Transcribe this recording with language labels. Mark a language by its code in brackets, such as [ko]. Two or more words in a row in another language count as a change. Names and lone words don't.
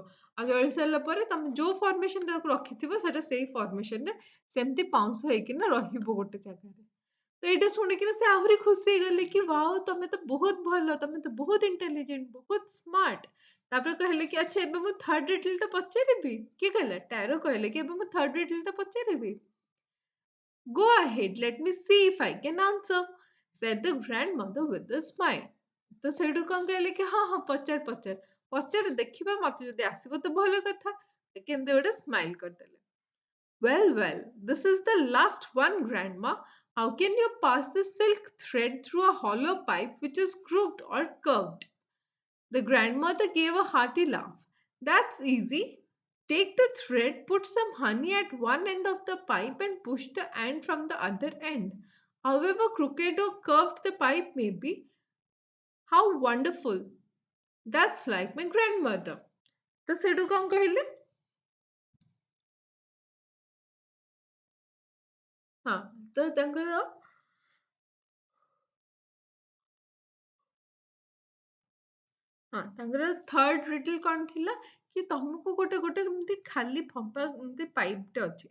[or] ଆଉ ଜଳି ସାରିଲା ପରେ ତମେ ଯୋଉ ଫର୍ମେସନ ତାକୁ ରଖିଥିବ ସେଟା ସେଇ ଫର୍ମେସନରେ ସେମିତି ପାଉଁଶ ହେଇକିନା ରହିବ ଗୋଟେ ଜାଗାରେ। ତ ଏଇଟା ଶୁଣିକିନା ସେ ଆହୁରି ଖୁସି ହେଇଗଲେ କି ୱାଓ, ତମେ ତ ବହୁତ ଭଲ, ତମେ ତ ବହୁତ ଇଣ୍ଟେଲିଜେଣ୍ଟ, ବହୁତ ସ୍ମାର୍ଟ। ତାପରେ କହିଲେ କି ଆଚ୍ଛା ଏବେ ମୁଁ [en] third riddleଟା [or] ପଚାରିବି। କିଏ କହିଲା? ଟାରୋ କହିଲେ କି ଏବେ ମୁଁ [en] third riddleଟା [or] ପଚାରିବି। [en] Go ahead, let me see if I can answer, said the grandmother with a smile. [or] ତ ସେଇଠୁ କଣ କହିଲେ କି ହଁ ପଚାର ପଚାର ପଚାର, ଦେଖିବା ମତେ ଯଦି ଆସିବ ତ ଭଲ କଥା। କେମିତି ଗୋଟେ ସ୍ମାଇଲ କରିଦେଲେ। [en] Well, this is the last one, Grandma. How can you pass the silk thread through a hollow pipe which is crooked or curved? The grandmother gave a hearty laugh. That's easy. Take the thread, put some honey at one end of the pipe, and push the end from the other end. However crooked or curved the pipe may be, how wonderful. That's like my grandmother. [or] ତ ସେଠୁ କଣ କହିଲେ? ହଁ, ତ ତାଙ୍କର ତାଙ୍କର [en] third riddle [or] କଣ ଥିଲା କି ତମକୁ ଗୋଟେ ଗୋଟେ ଏମିତି ଖାଲି ଫମ୍ପା ଏମିତି ପାଇପଟେ ଅଛି।